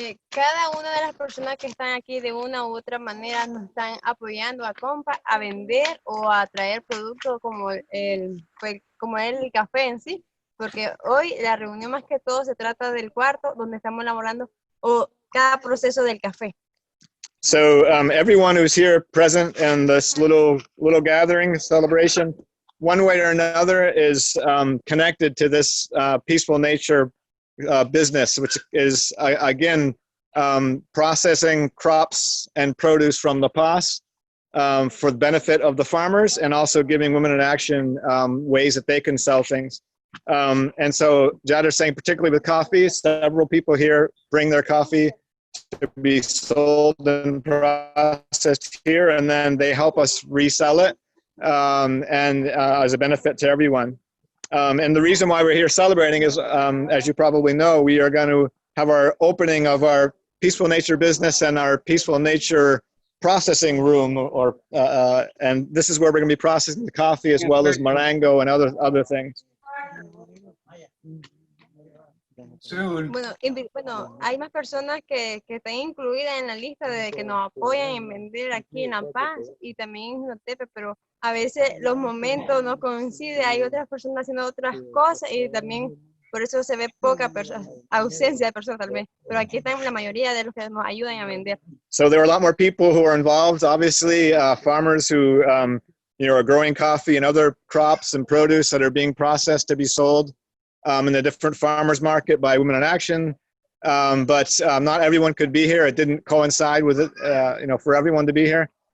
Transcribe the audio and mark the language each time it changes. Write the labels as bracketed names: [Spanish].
[Spanish] Cada una de las personas que están aquí de una u otra manera nos están apoyando a Compa a vender o a traer productos como el café en sí, porque hoy la reunión más que todo se trata del cuarto donde estamos elaborando cada proceso del café. [English] So everyone who's here present in this little gathering celebration, one way or another, is connected to this Peaceful Nature business, which is again processing crops and produce from La Paz for the benefit of the farmers, and also giving Women in Action ways that they can sell things. And so Jader's saying, particularly with coffee, several people here bring their coffee to be sold and processed here, and then they help us resell it, and as a benefit to everyone. And the reason why we're here celebrating is, as you probably know, we are going to have our opening of our Peaceful Nature business and our Peaceful Nature processing room, and this is where we're going to be processing the coffee as well as Marengo and other things. [Spanish] Bueno, hay más personas que están incluidas en la lista de que nos apoyan en vender aquí en La Paz y también en Jotepe, pero a veces los momentos no coinciden, hay otras personas haciendo otras cosas y también por eso se ve poca ausencia de personas tal vez, pero aquí están la mayoría de los que nos ayudan a vender. [English] So there are a lot more people who are involved, obviously, farmers who are growing coffee and other crops and produce that are being processed to be sold in the different farmers market by Women in Action, but not everyone could be here. It didn't coincide with it, for everyone to be here.